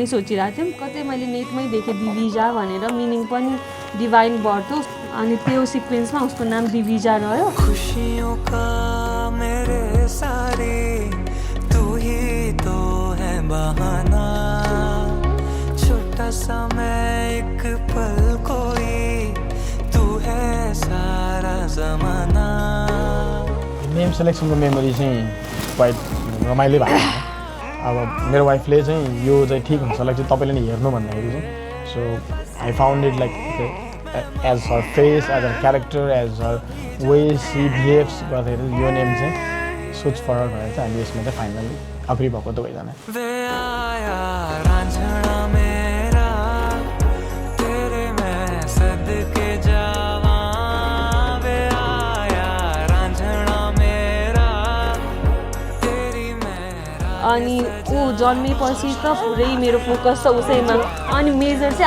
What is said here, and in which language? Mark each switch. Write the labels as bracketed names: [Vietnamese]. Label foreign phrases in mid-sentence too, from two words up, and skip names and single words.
[Nepali] सोचिरहेको थियौँ कतै मैले नेटमै देखेँ दिविजा भनेर मिनिङ पनि [English] divine birth [Nepali] हो अनि त्यो सिक्वेन्समा उसको नाम दिविजा रह्यो [Hindi] खुशियों का मेरे सारे तू ही तो है बहाना छोटा सा मैं एक पल कोई तू है सारा जमाना [English] name selection [Nepali] मेमोरी चाहिँ क्वाइट रमाइलो भएको अब मेरो वाइफले चाहिँ यो चाहिँ ठिक हुन्छ होला चाहिँ तपाईँले नि हेर्नु भन्दाखेरि चाहिँ [English] so I found it like as her face as her character as her way she behaves [Nepali] गर्दाखेरि यो नेम चाहिँ सुट फरक भएर चाहिँ हामी यसमा चाहिँ [English] finally agree [Nepali] भएको दुवैजना अनि ऊ जन्मेपछि त पुरै मेरो फोकस छ उसैमा अनि मेजर चाहिँ